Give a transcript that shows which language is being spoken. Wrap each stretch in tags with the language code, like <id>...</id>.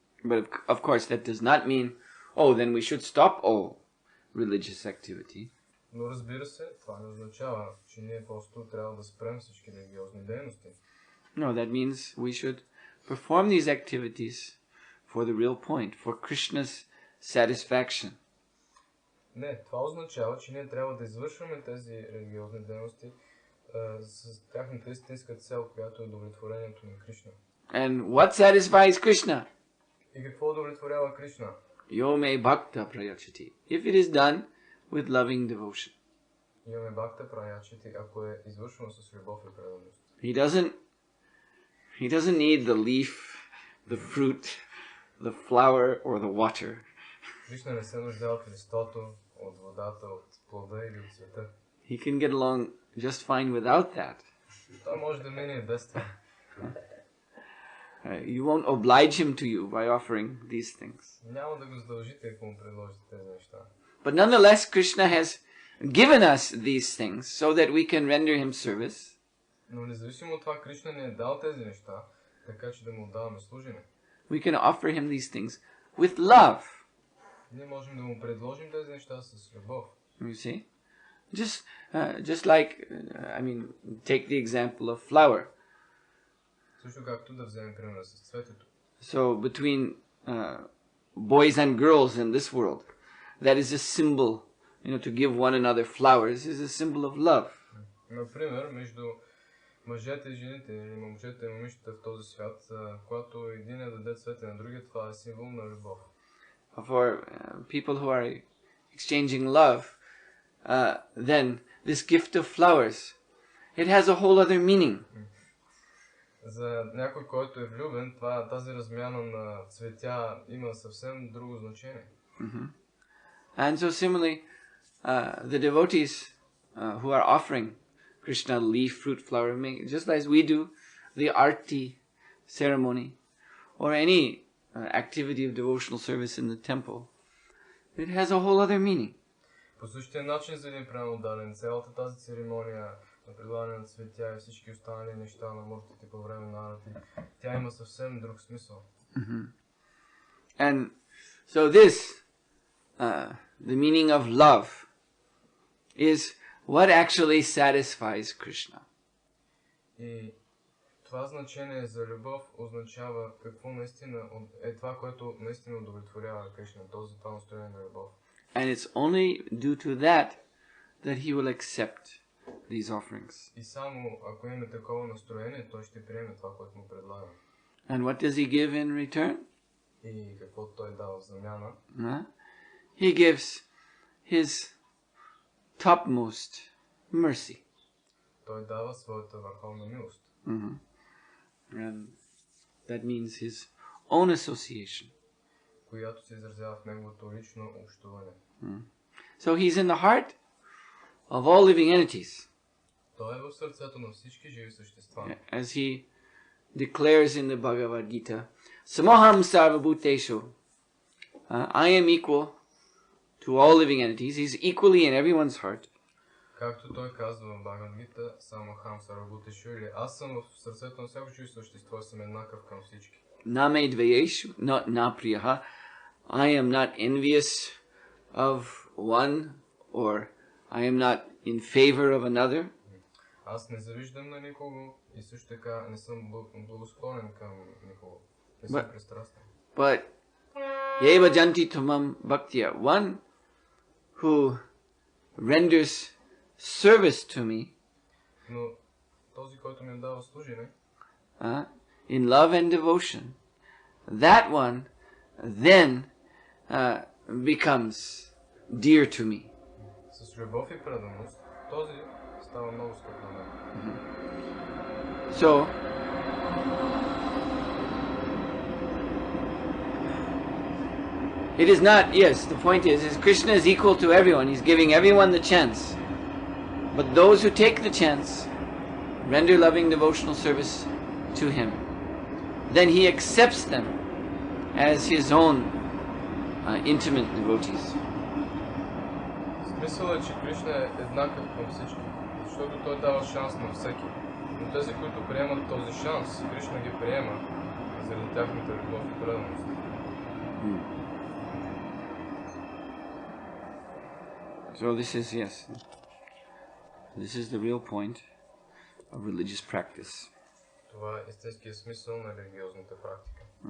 <en>But of course that does not mean, then we should stop all religious activity.</en> <bg>Но разбира се, това не означава, че ние просто трябва да спрем всички религиозни дейности.</bg> <en>No, that means we should perform these activities for the real point, for Krishna's satisfaction.</en> <bg>Не, това означава, че ние трябва да извършваме тези религиозни дейности с тяхната истинска цел, която е удовлетворението на Кришна.</bg> <en>And what satisfies Krishna?</en> <bg>И какво удовлетворява Кришна?</bg> <sa>Yome bhakta prayachati.</sa> <en>If it is done with loving devotion.</en> <sa>Yome bhakta prayachati,</sa> <bg>ако е извършено с любов и преданост.</bg> <en>He doesn't need the leaf, the fruit, the flower or the water.</en> <bg>Кришна не се нуждае от листото, от водата, от плода или от цвета.</bg> <en>He can get along just fine without that.</en> <bg>Той може да мине без това.</bg> <en>You won't oblige him to you by offering these things.</en> <bg>Няма да го задължите, ако му предложите тези неща.</bg> <en>But nonetheless, Krishna has given us these things so that we can render him service.</en> <bg>Но независимо от това, Кришна ни е дал тези неща, така че да му отдаваме служене.</bg> <en>We can offer him these things with love.</en> <bg>Ние можем да му предложим тези неща с любов.</bg> <en>You see? Just like, take the example of flower.</en> <bg>Също както да вземем пример с цветето.</bg> <en>So between boys and girls in this world, that is a symbol, to give one another flowers is a symbol of love.</en> <bg>Например, между мъжете и жените, или момчета и момичета в този свят, когато един даде цвете на другия, това е символ на любов.</bg> <en>For people who are exchanging love, then this gift of flowers, it has a whole other meaning.</en> <bg>За някой, който е влюбен, тази размяна на цветя има съвсем друго значение.</bg> <en>And so similarly, the devotees who are offering Krishna leaf, fruit, flower, just as we do the arti ceremony or any activity of devotional service in the temple. It has a whole other meaning.</en> <bg>По същия начин за един преданодаден, цялата тази церемония на предлагане на цветя и всички останали неща на муртите по време на арати, тя има съвсем друг смисъл.</bg> <en>And so this, the meaning of love, is what actually satisfies Krishna.</en> <bg>И това значение за любов означава какво наистина е това, което наистина удовлетворява Кришна, това настроение на любов.</bg> <en>And it's only due to that he will accept these offerings.</en> <bg>И само ако има такова настроение, той ще приеме това, което му предлага.</bg> <en>And what does he give in return?</en> <bg>И какво той дава в замяна?</bg> <en>He gives his topmost mercy.</en> <bg>Той дава своята върховна милост.</bg> <en>And that means his own association.</en> <bg>Която се изразява в неговото лично общуване.</bg> <en>So he's in the heart of all living entities.</en> <bg>Той е в сърцето на всички живи същества.</bg> <en>As he declares in the Bhagavad Gita,</en> <sa>Samoham sarvabhuteshu.</sa> <en>I am equal to all living entities. He's equally in everyone's heart.</en> <bg>Както той казва в Бхагавад Гита,</bg> <sa>Самохам сарвабхутешу,</sa> <bg>или аз съм в сърцето на всяко живо същество и съм еднакъв към всички.</bg> <sa>Name dvayeshu, not napriyaha.</sa> <en>I am not envious of one, or I am not in favor of another.</en> <bg>Аз не завиждам на никого и също така не съм благосклонен към никого. Не съм пристрастен.</bg> <en>But</en> <sa>yeva janti tumam bhaktya,</sa> <en>one who renders service to me,</en> <bg>но този, който ми дава служене, in love and devotion, that one then becomes dear to me. С любов и преданост, този става много скъп на мен.</bg> <en>So, it is not, yes, the point is Krishna is equal to everyone. He's giving everyone the chance. But those who take the chance render loving devotional service to him. Then he accepts them as his own intimate devotees.</en> <bg>Смисълът е, че Кришна е еднакъв към всички, защото той дава шанс на всеки. Но тези, които приемат този шанс, Кришна ги приема заради тяхната любов и преданост.</bg> <en>So this is the real point of religious practice.</en> <bg>Това е истинският смисъл на религиозната практика.</bg>